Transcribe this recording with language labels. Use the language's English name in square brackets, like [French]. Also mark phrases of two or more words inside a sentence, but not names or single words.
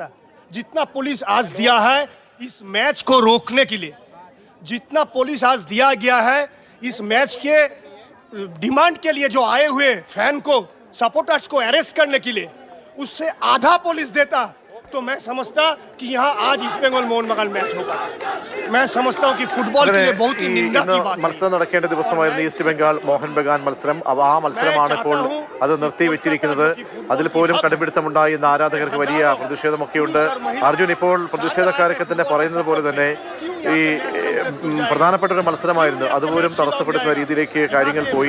[Hindi] जितना पुलिस आज दिया है इस मैच को रोकने के लिए, जितना पुलिस आज दिया गया है इस मैच के डिमांड के लिए, जो आए हुए फैन को, सपोर्टर्स को अरेस्ट करने के लिए, उससे आधा पुलिस देता तो मैं समझता कि यहाँ आज ईस्ट बंगाल मोहन बगान मैच होगा। मैं समझता हूँ कि फुटबॉल के लिए बहुत ही निंदा की बात है। [Malayalam] മത്സരം നടക്കേണ്ട ദിവസമായിരുന്നു ഈസ്റ്റ് ബംഗാൾ മോഹൻ ബഗാൻ മത്സരം. ആ മത്സരമാണ് ഇപ്പോൾ അത് നിർത്തിവെച്ചിരിക്കുന്നത്. അതിൽ പോലും കടുപിടുത്തമുണ്ടായി എന്ന ആരാധകർക്ക് വലിയ പ്രതിഷേധമൊക്കെയുണ്ട്. അർജുൻ, ഇപ്പോൾ പ്രതിഷേധക്കാരൊക്കെ തന്നെ പറയുന്നത് പോലെ തന്നെ ഈ പ്രധാനപ്പെട്ട ഒരു മത്സരമായിരുന്നു, അതുപോലും തടസ്സപ്പെടുത്തുന്ന രീതിയിലേക്ക് കാര്യങ്ങൾ പോയി.